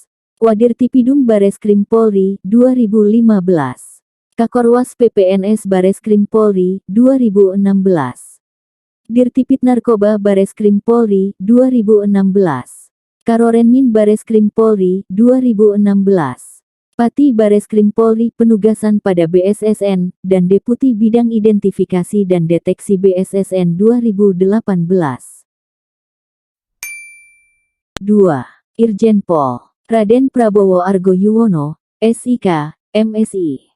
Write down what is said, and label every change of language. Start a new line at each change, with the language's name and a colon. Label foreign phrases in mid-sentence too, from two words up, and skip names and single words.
Indonesian: Wadir Tipidum Bareskrim Polri, 2015. Kakorwas PPNS Bareskrim Polri, 2016. Dirtipid Narkoba Bareskrim Polri, 2016. Karorenmin Bareskrim Polri, 2016. Pati Bareskrim Polri Penugasan pada BSSN, dan Deputi Bidang Identifikasi dan Deteksi BSSN 2018. 2. Irjen Pol Raden Prabowo Argo Yuwono, SIK, MSI.